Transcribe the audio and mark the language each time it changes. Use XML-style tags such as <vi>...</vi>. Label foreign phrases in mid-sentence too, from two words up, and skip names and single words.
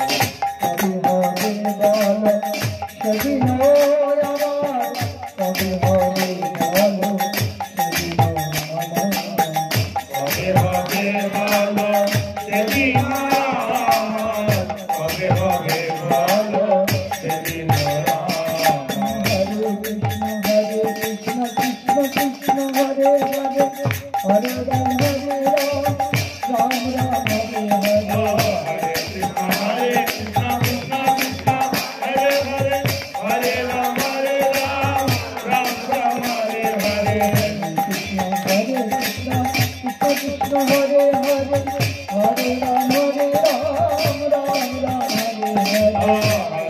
<bn>কবি হবে বল সেদিন আমার কবি হবে বল সেদিন আমার কবে হবে ভালো সেদিন কবে হবে ভালো সেদিন</bn> <sa>হরে কৃষ্ণ কৃষ্ণ কৃষ্ণ হরে হরে হরে রাম রাম রাম হরে হরে হরে কৃষ্ণ কৃষ্ণ কৃষ্ণ হরে হরে হরে রাম রাম রাম হরে হরে কৃষ্ণ হরে কৃষ্ণ কৃষ্ণ কৃষ্ণ হরে হরে হরে রাম রাম রাম হরে হরে</sa>